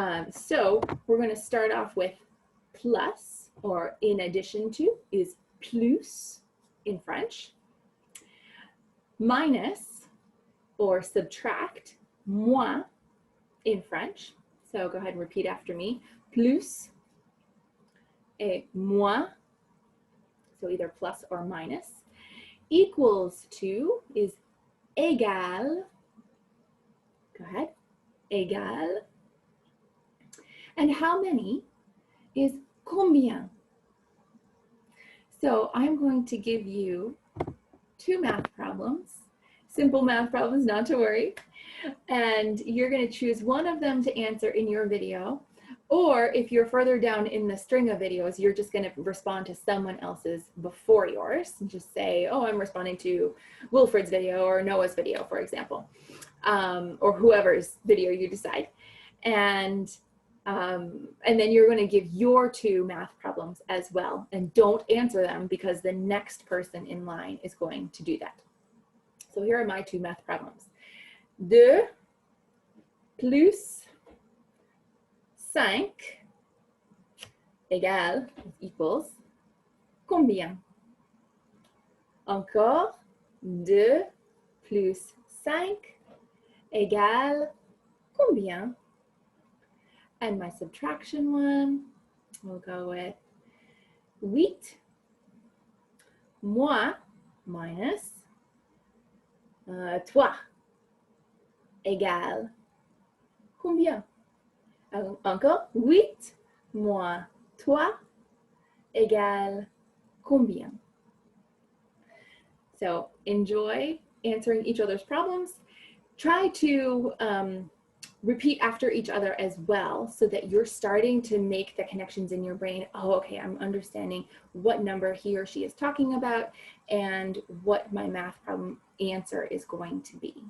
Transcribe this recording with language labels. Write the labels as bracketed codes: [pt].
[en] So we're going to start off with plus, or in addition to, is plus in French. Minus, or subtract, moins in French. So go ahead and repeat after me. [fr] Plus et moins, [en] so either plus or minus. Equals to is égal. Go ahead. Égal. And how many is combien? So I'm going to give you two math problems, simple math problems, not to worry. And you're going to choose one of them to answer in your video. Or if you're further down in the string of videos, you're just going to respond to someone else's before yours. And just say, oh, I'm responding to Wilfred's video or Noah's video, for example, or whoever's video you decide. And then you're going to give your two math problems as well. And don't answer them because the next person in line is going to do that. So here are my two math problems. [fr] 2 plus 5 égale, equals, combien? Encore, 2 plus 5 égale, combien? [en] And my subtraction one, we'll go with 8 moins minus 3 [fr] égale combien? Encore, 8 moins 3 égale combien? [en] So enjoy answering each other's problems. Try to repeat after each other as well so that you're starting to make the connections in your brain. Oh, okay, I'm understanding what number he or she is talking about and what my math problem answer is going to be.